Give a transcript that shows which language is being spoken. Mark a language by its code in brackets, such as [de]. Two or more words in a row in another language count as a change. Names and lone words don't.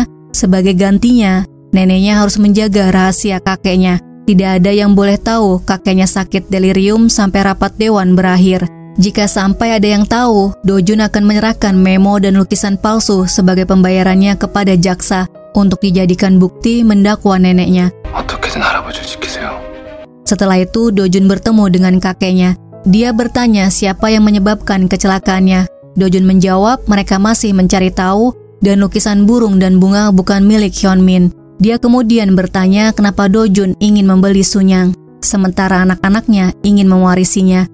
[id] Sebagai gantinya, neneknya harus menjaga rahasia kakeknya. Tidak ada yang boleh tahu kakeknya sakit delirium sampai rapat dewan berakhir. Jika sampai ada yang tahu, Do Jun akan menyerahkan memo dan lukisan palsu sebagai pembayarannya kepada jaksa untuk dijadikan bukti mendakwa neneknya. [ko] 어떻게든 할아버지를 지키세요. [id] Setelah itu, Do Jun bertemu dengan kakeknya. Dia bertanya siapa yang menyebabkan kecelakaannya. Do Jun menjawab mereka masih mencari tahu dan lukisan burung dan bunga bukan milik Hyunmin. Dia kemudian bertanya kenapa Do Jun ingin membeli Sunyang, sementara anak-anaknya ingin mewarisinya.